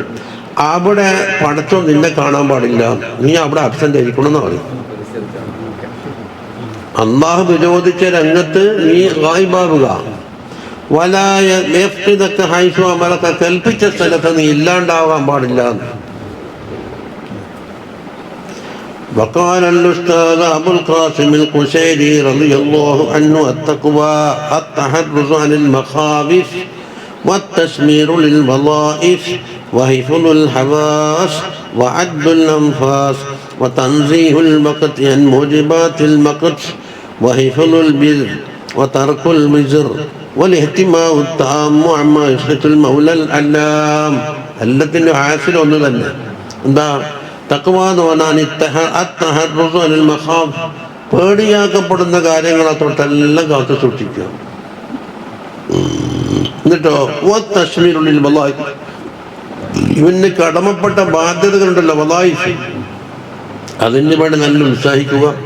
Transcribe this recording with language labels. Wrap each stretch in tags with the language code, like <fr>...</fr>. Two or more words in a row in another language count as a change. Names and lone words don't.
<ml>അവിടെ പടച്ചോൻ നിന്നെ കാണാൻ പാടില്ല, നീ അവിടെ അബ്സെന്റ് ആയിരിക്കണമെന്ന് പറയും. അല്ലാഹു വിരോധിച്ച രംഗത്ത് നീ ഗായിബാവുക.</ml> <ar>ولا يفقدك حيث أمرك,</ar> <ml>കൽപ്പിച്ച സ്ഥലത്ത് നീ ഇല്ലാണ്ടാവാൻ പാടില്ല.</ml> <ar>وقال الأستاذ أبو القاسم القشيري رضي الله عنه التقوى التحرز عن المخاوف والتشمير للوظائف وحفظ الحواس وعد الأنفاس وتنزيه المقت عن موجبات المقت وحفظ البر وترك الوزر والاهتمام التام عما يسخط المولى العلام. التي حاصل</ar> <ml>ഒന്നുതന്നെ. എന്താ തഖ്വ എന്ന് പറഞ്ഞാൽ പേടിയാക്കപ്പെടുന്ന കാര്യങ്ങളെ തൊട്ടെല്ലാം കാത്തു സൂക്ഷിക്കുക. എന്നിട്ടോ</ml> <ar>التشمير للوظائف,</ar> <ml>ഇവന് കടമപ്പെട്ട ബാധ്യതകളുണ്ടല്ലോ, വലായിഫ്, അതിന് വേണ്ടി നല്ല ഉത്സാഹിക്കുക.</ml>